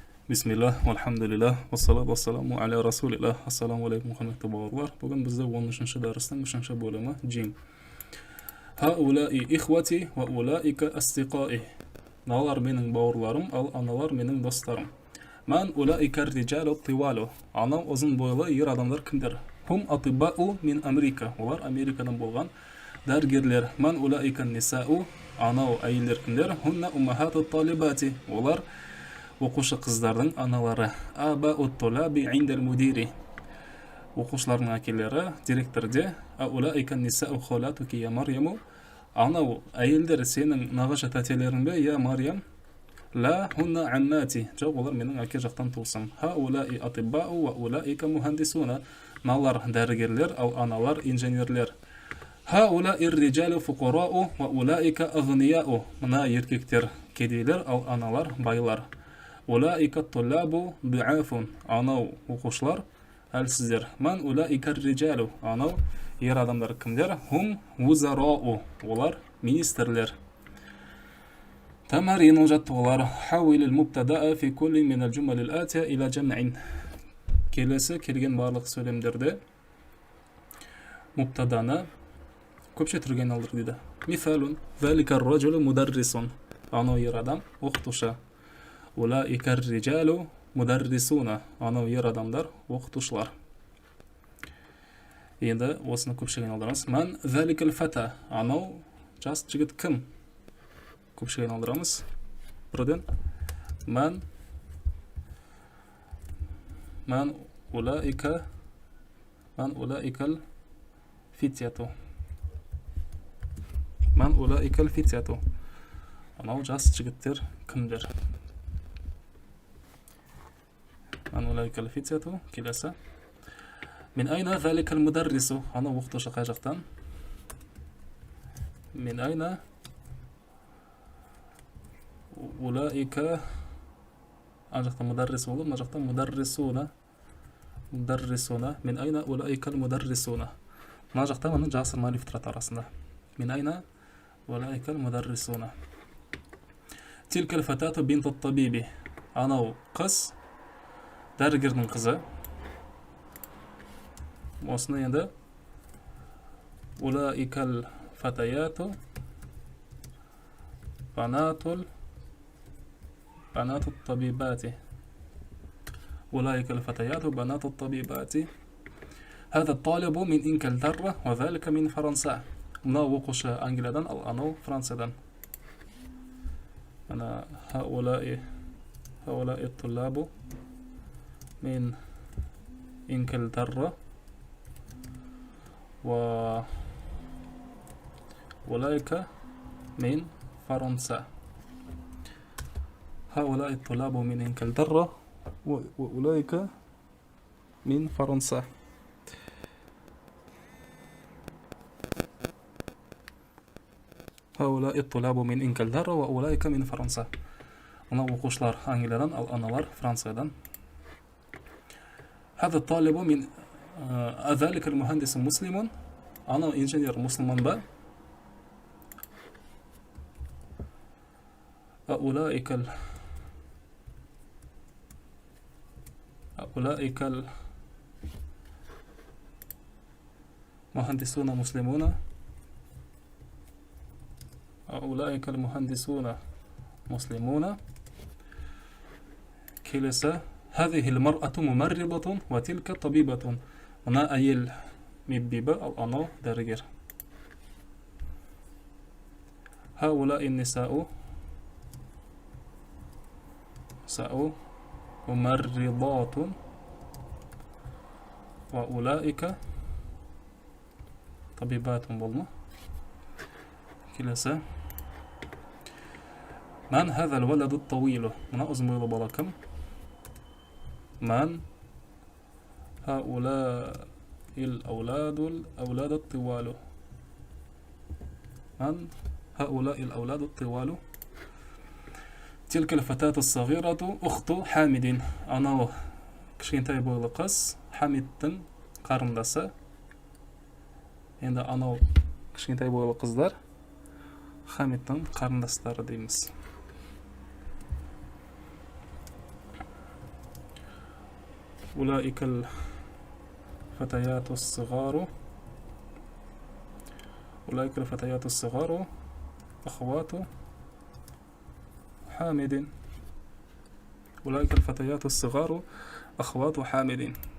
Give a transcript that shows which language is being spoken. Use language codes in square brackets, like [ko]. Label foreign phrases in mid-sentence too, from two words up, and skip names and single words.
[ar] بسم الله، الحمد لله، والصلاة والسلام على رسول الله. السلام عليكم, [kk] құрметті бауырлар. Бүгін бізде 13-ші дәрістің 3-ші бөлімі джим. [ar] هؤلاء إخوتي وأولئك أصدقائي. [kk] Мыналар менің бауырларым, ал аналар менің достарым. [ar] من أولئك رجال طوال. [kk] Анау ұзын бойлы ер адамдар кімдер? [ar] هم أطباء من أمريكا. [kk] Олар Америкадан болған дәрігерлер. [ar] من أولئك نساء. [kk] Анау әйелдер кімдер? [ar] هن أمهات الطالبات. [kk] Олар оқушы қыздардың аналары. [ar] آباء الطلاب عند المدير. [kk] Оқушылардың әкелері директорде. [ar] أولئك النساء خالاتك يا مريم. [kk] Анау әйелдер сенің нағашы тәтелерің бе, я Марьям? [ar] لا هن عماتي. [kk] Жоқ, олар менің әке жақтан туысым. [ar] هؤلاء أطباء وأولئك مهندسون. [kk] Мыналар дәрігерлер, ал аналар инженерлер. [ar] هؤلاء رجال فقراء وأولئك أغنياء. [kk] Мына еркектер кедейлер, ал аналар байлар. [ar] أولئك طلاب ضعفاء. [kk] Анау оқушылар әлсіздер. [ar] من أولئك رجال. [kk] Анау ер адамдар кімдер? [ar] هم وزراء. [kk] Олар министрлер. تمارين жаттығулар. [ar] حاول المبتدأ في كل من الجمل الآتية إلى جمع. [kk] Келесі келген барлық сөйлемдерде мубтаданы көпшетірге айналдыр дейді. [ar] Мисалун ذلك الرجل مدرس. [kk] Анау ер адам оқытушы. [ar] أولئك الرجال مدرسون. [kk] Анау ер адамдар оқытушылар. Енді осыны көпшеге айналдырамыз. [ar] Ман ذلك الفتى. [kk] Анау жас жігіт кім? Көпшеге айналдырамыз. Бірден [ar] من أولئك الفتية. من أولئك الفتية. [kk] Анау жас жігіттер кімдер? [ar] من أولئك الفتية. [kk] Келесі. [ar] من أين ذلك المدرس. [kk] Анау оқытушы қай жақтан? [ar] من أين أولئك. [kk] ана жақтан مدرس болды, мына жақтан مدرسون. [ar] من أين أولئك المدرسون. [kk] мына жақта мұның жасырма алиф тұрады арасында. [ar] من أين أولئك المدرسون. تلك الفتاة بنت الطبيب. [kk] анау қыз дәрігердің қызы. осыны енді [ar] أولئك الفتيات بنات الطبيبات. أولئك الفتيات بنات الطبيبات. هذا الطالب من إنجلترا وذلك من فرنسا. [kk] мынау оқушы Англиядан, ал анау Франциядан. [ar] أنا هؤلاء الطلاب من إنجلترا وأولئك من فرنسا. هؤلاء الطلاب من إنجلترا وأولئك من فرنسا. هؤلاء الطلاب من إنجلترا وأولئك من فرنسا. [kk] мына оқушылар Англиядан, ал аналар Франциядан. [ar] هذا الطالب من ذلك المهندس مسلم. [kk] анау инженер мұсылман ба? [ar] أولئك المهندسون مسلمون. أولئك المهندسون مسلمون. [kk] келесі. [ar] هذه المرأة ممرضة وتلك طبيبة. [kk] мына әйел меббибі, ал анау дәрігер. [ar] هؤلاء النساء ممرضات وأولئك طبيبات. [kk] болма. келесі. [ar] من هذا الولد الطويل. [kk] мына ұзын бойлы бала кім? [ar] من هؤلاء الأولاد الطوال. من هؤلاء الأولاد الطوال. تلك الفتاة الصغيرة أخت حامد. [kk] анау кішкентай бойлы қыз Хамидтің қарындасы. енді анау кішкентай бойлы қыздар Хамидтің қарындастары дейміз. [ar] أولئك الفتيات الصغار، أولئك الفتيات الصغار أخوات حامد. أولئك الفتيات الصغار أخوات حامد.